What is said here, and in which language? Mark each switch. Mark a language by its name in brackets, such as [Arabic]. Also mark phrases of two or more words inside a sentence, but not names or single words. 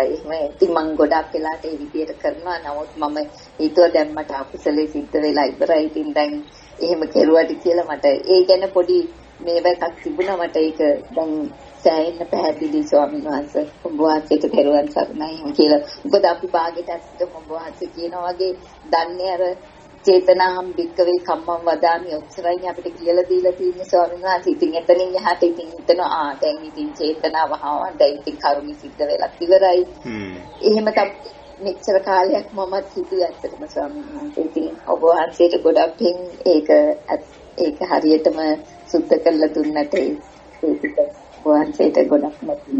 [Sinhala] එහෙම ඉතින් මම ගොඩක් වෙලාට ඒ විදියට කරනවා. නමුත් මම හිතුවා දැන් මට අකුසලේ සිද්ධ වෙලා ඉවරයි. ඉතින් දැන් එහෙම කෙරුවට කියලා මට ඒ ගැන පොඩි මේවයක් තිබුණා. මට ඒක දැන් සෑහෙන්න පැහැදිලි ස්වාමීන් වහන්සේ. ඔබ වහන්සේට පෙරවන් සරණයි කියලා. මොකද අපි භාගයට ඇත්තටම ඔබ වහන්සේ කියනවා වගේ දන්නේ අර [Pali] චේතනාම් භික්කවේ කම්මං වදාමි [Sinhala] ඔච්චරයි අපිට කියලා දීලා තියෙන්නේ ස්වාමීන් වහන්සේ. ඉතින් එතනින් එහාට ඉතින් හිතනවා දැන් ඉතින් චේතනාව දැන් ඉතින් කරුණි සිද්ධ වෙලා ඉවරයි. එහෙම තමයි මෙච්චර කාලයක් මමත් හිතුවේ ඇත්තටම ස්වාමීන් වහන්සේ. ඉතින් ඔබ වහන්සේට ගොඩක් පින් ඒක හරියටම සුද්ධ කරලා දුන්නට ඒක වහන්සේට ගොඩක් නැතිනේ.